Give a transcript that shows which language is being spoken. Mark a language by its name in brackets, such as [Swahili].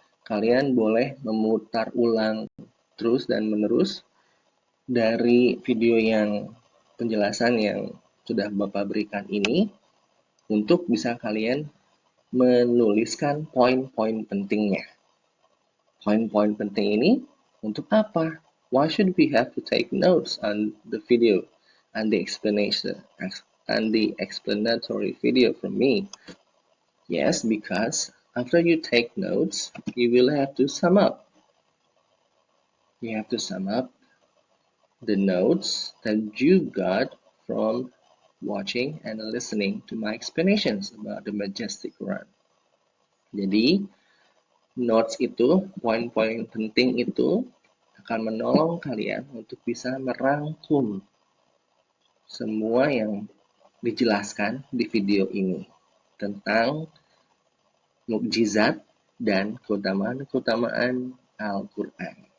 [Indonesian] Kalian boleh memutar ulang terus dan menerus dari video yang penjelasan yang sudah Bapak berikan ini untuk bisa kalian menuliskan poin-poin pentingnya. Poin-poin penting ini untuk apa? [English] Why should we have to take notes on the video and the explanation and the explanatory video from me? Yes, because after you take notes, you will have to sum up. You have to sum up the notes that you got from watching and listening to my explanations about the majestic Quran. [Indonesian] Jadi, notes itu, poin-poin penting itu akan menolong kalian untuk bisa merangkum semua yang dijelaskan di video ini tentang mukjizat dan keutamaan Al-Quran.